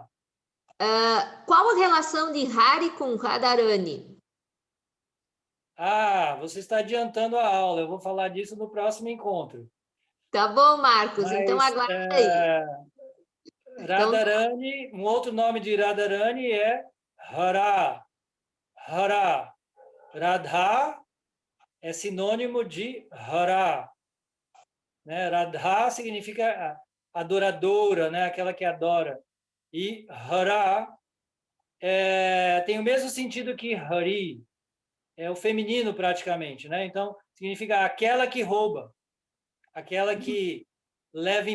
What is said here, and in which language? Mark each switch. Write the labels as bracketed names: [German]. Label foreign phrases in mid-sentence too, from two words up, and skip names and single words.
[Portuguese] Qual a relação de Hari com Radharani? Você está adiantando a aula. Eu vou falar disso no próximo encontro. Tá bom, Marcos. Mas, então aguarda aí. Radharani, um outro nome de Radharani é Hara. Hara. Radha é sinônimo de Hara. Né? Radha significa adoradora, né? Aquela que adora. E Hara tem o mesmo sentido que Hari. É o feminino praticamente, né? Então, significa aquela que rouba, aquela que leva embora, né?